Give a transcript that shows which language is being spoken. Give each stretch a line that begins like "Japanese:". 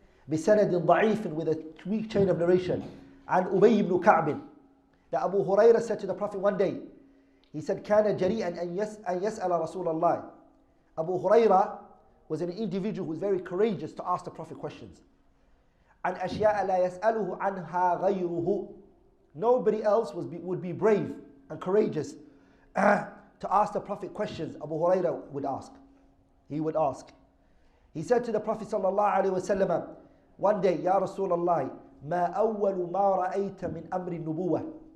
Arabic: بسند ضعيف,
English: with a weak chain of narration, عن أبي بن كعب, that Abu Hurairah said to the Prophet one day, he said,
Arabic: كان جريئا أن يسأل رسول الله.
English: Abu Hurairah was an individual who was very courageous to ask the Prophet questions.
Arabic: عن أشياء لا يسأله عنها غيره.
English: Nobody else would be brave and courageous to ask the Prophet questions. Abu Hurairah would ask. He would ask. He said to the Prophet sallallahu alaihi wasallam one day, Ya Rasulullah,
Arabic: ما أول ما رأيت من أمر النبوة.